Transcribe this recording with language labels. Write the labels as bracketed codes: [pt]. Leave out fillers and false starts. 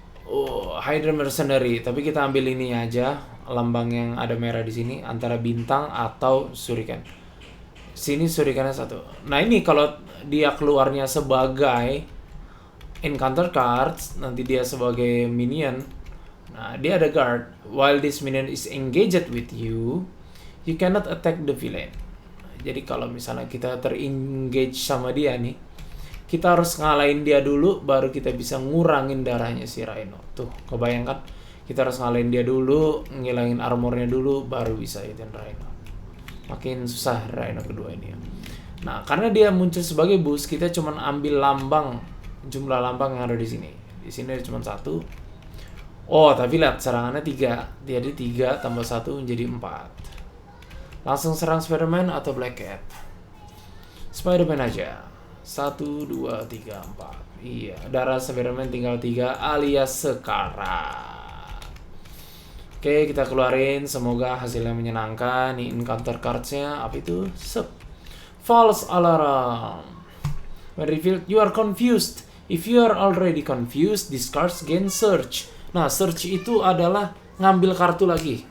[id] Oh, Hydra Mercenary. Tapi kita ambil ini aja, lambang yang ada merah di sini, antara bintang atau shuriken. Sini shurikennya 1. Nah ini kalau dia keluarnya sebagai encounter cards, nanti dia sebagai minion. Nah, dia ada guard. [en] While this minion is engaged with you, you cannot attack the villain. [id] Jadi kalau misalnya kita ter-engage sama dia nih, kita harus ngalahin dia dulu, baru kita bisa ngurangin darahnya si Rhino. Tuh, kebayangkan? Kita harus ngalahin dia dulu, ngilangin armornya dulu, baru bisa hitin Rhino. Makin susah Rhino kedua ini ya. Nah, karena dia muncul sebagai boost, kita cuma ambil lambang, jumlah lambang yang ada di sini. Di sini ada cuma 1. Oh, tapi lihat serangannya 3. Jadi 3 tambah 1 menjadi 4. Langsung serang Spiderman atau Black Cat? Spiderman aja. 1, 2, 3, 4. Iya, darah Spiderman tinggal 3 alias sekarang. Oke, kita keluarin. Semoga hasilnya menyenangkan. Ini encounter cards-nya. Apa itu? False alarm. [en] When revealed, you are confused. If you are already confused, these cards gain search. [id] Nah, search itu adalah ngambil kartu lagi.